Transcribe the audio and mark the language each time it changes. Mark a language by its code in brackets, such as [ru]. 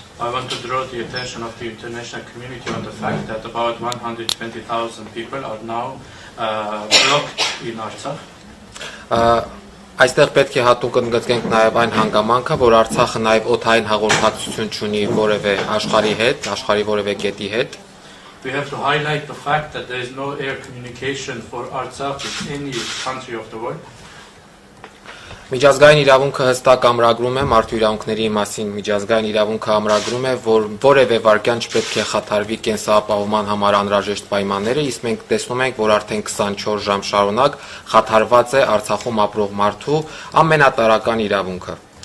[en] I want to draw the attention of the international community on the fact that about 120,000 people are now blocked in Artsakh. [hy] Այստեղ պետք է հատուկ ընդգծենք նաև այն հանգամանքը, որ Արցախը նաև օդային հաղորդակցություն չունի որևէ աշխարհի հետ, աշխարհի որևէ կետի հետ։ [en] We have to highlight the fact that there is no air communication for Artsakh with any country of the world. [hy] Միջազգային իրավունքը հստակ ամրագրում է մարդու իրավունքների մասին, միջազգային իրավունքը ամրագրում է, որ որևէ վարքյան չպետք է խաթարվի կենսապահովման համար անհրաժեշտ պայմանները, իսկ մենք տեսնում ենք, որ արդեն 24 ժամ շարունակ խաթարված է Արցախում ապրող մարդու ամենատարրական իրավունքը։